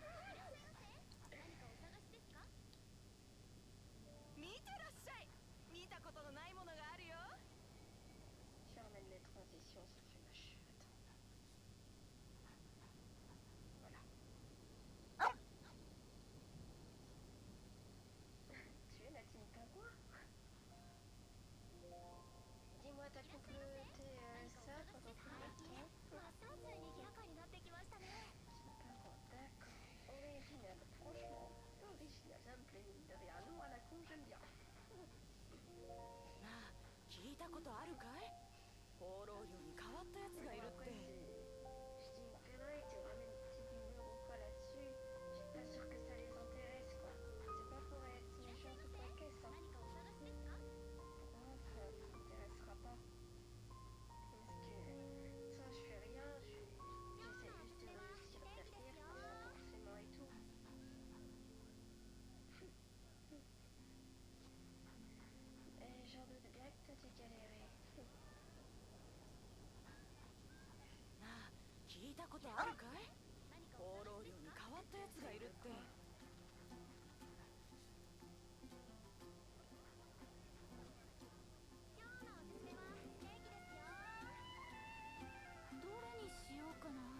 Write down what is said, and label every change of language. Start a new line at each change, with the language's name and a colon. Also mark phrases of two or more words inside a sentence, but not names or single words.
Japanese: 見てらっしゃい。見たことのないものがあるよ。
French: Charmaine, les transitions, ça fait ma chute. Voilà. Tu es Natine Pingouin? Dis-moi, t'as complété ça pendant combien de temps? Pingouin, d'accord. Original, franchement, original, ça me plaît mine de rien. Nous, à la con, j'aime bien.
Japanese: なあ、聞いたことあるかい？放浪寮に変わったやつがいるっ
French: Après,
Japanese: て。
French: je dis une connerie, tu ramènes une petite humeur ou quoi là-dessus. Je suis pas sûre que ça les intéresse, quoi. C'est pas pour être méchant ou quoi qu'est-ce, hein. Pourquoi ça t'intéressera pas? Parce que ça, je fais rien, j'essaie juste de réussir derrière, pas forcément et tout. Et j'en doute bien que t'as dû galérer.
Japanese: なあ、聞いたことあるかい？放浪寮に変わったやつがいるって。どれにしようかな。